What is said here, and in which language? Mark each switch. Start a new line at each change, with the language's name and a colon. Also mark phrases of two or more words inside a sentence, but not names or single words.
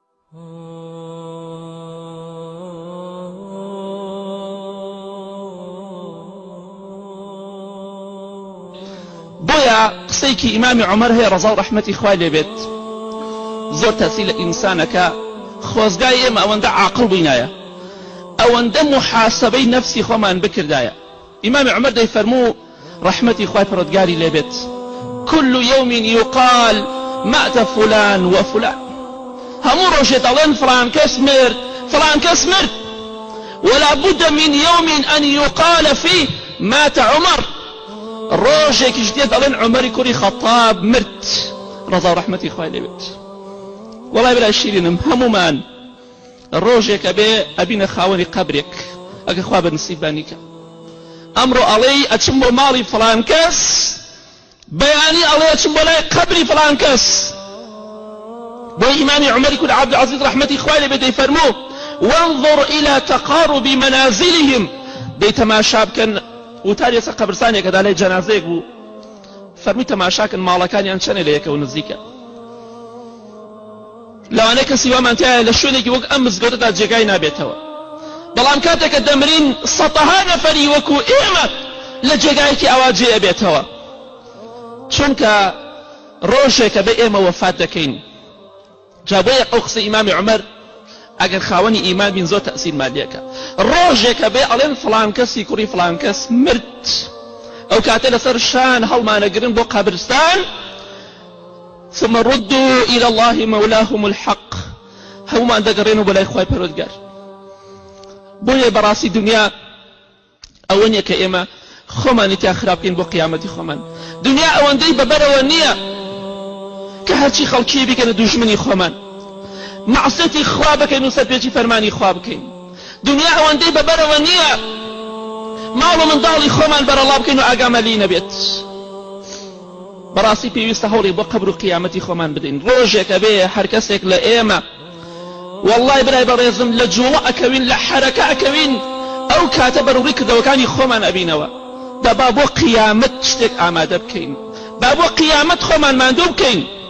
Central Kurdish: بويا قسەیەکی ئیمامی عومەر هەیە ڕەزا و ڕەحمەتی خوای لێ بێت زۆر تەسی لە ئینسانەکە خۆزگای ئێمە ئەوەندە عاقڵ بووینایە ئەوەندە محاسبەی نەفسی خۆمان بکردایە ئیمامی عومەر دەیفەرموو ڕەحمەتی خوای پەروەردگاری لێ
Arabic: بێت كل يوم يقال مات فلان وفلان
Central Kurdish: همو ڕۆژێ دەڵێن فلان کەس مرد فلان کەس مرد
Arabic: ولا بد من يوم أن يقال فيه مات
Central Kurdish: عمر ڕۆژێکیش دێ دەڵێن عومەری کوڕی خەتاب مرد ڕەزا و ڕەحمەتی خوای لێ بێت وەڵای برای شیرینم هەمومان ڕۆژێکە بێ ئەبینە خاوەنی قەبرێک ئەگە خوا بەنسیبانی کە ئەمڕۆ ئەڵێی ئەچم بۆ ماڵی فلان کەس بەیانی ئەڵێ ئەچم بۆ لای قەبری فلان کەس بۆی ئیمامی عومەری کوڕی عەبدولعەزیز ڕەحمەتی خوای لێ بێت دەیفەرموو
Arabic: وانظر إلى تقارب منازلهم
Central Kurdish: دەی تەماشا بکەن وتاری ئێستا قەبرستانێکەدا لای جەنازەیەک بوو فەرمووی تەماشاکن ماڵەکانیان چەنێ لە یەکەوە نزیکە لەوانەیە کەسی وامان تایە لە شوێنێکی وەک ئەم مزگەوتەدا جێگای نابێتەوە بەڵام کاتێککە دەمرین سەتەها نەفەری وەکو ئێمە لە جێگایەکی ئەوا جێ ئەبێتەوە چونکە ڕۆژێکە بە ئێمە وەفات دەکەین جا بۆیە ئەو قسەی ئیمامی عومەر ئەگەر خاوەنی ئیمان بین زۆر تەئسیر مادیەکە ڕۆژێکە بێ ئەڵێن فلان کەسی کوڕی فلان کەس مرد ئەو کاتە لەسەر شان هەڵمانەگرن بۆ قەبرستان
Arabic: ثم ردوا إلى الله مولاهم الحق
Central Kurdish: هەمومان دەگەڕێنەوە بەلای خوای پەروەردگار بۆیە بەڕاستی دنیا ئەوە نییە کە ئێمە خۆمانی تیا خراپ بکەین بۆ قیامەتی خۆمان دنیا ئەوەندەی بەبەرەوە نییە کە هەرچی خەڵکی بکەنە دوژمنی خۆمان معصیەتی خوا بکەین و سەرپێچی فەرمانی خوا بکەین دنیا ئەوەندەی بەبەرەوە نییە ماڵ و منداڵی خۆمان بەرەڵا بکەین و ئاگامەلی نەبێت بەڕاستی پێویستە هەوڵی بۆ قەبر و قیامەتی خۆمان بدەین ڕۆژێکە بێ هەر کەسێک لە ئێمە والله برای بەڕێزم لە جوڵە ئەکەوین لە حەرەکە ئەکەوین ئەو کاتە بەڕووی کردەوەکانی خۆمان ئەبینەوە دەبا بۆ قیامەت شتێک ئامادە بکەین با بۆ قیامەت خۆمان ماندوو بکەین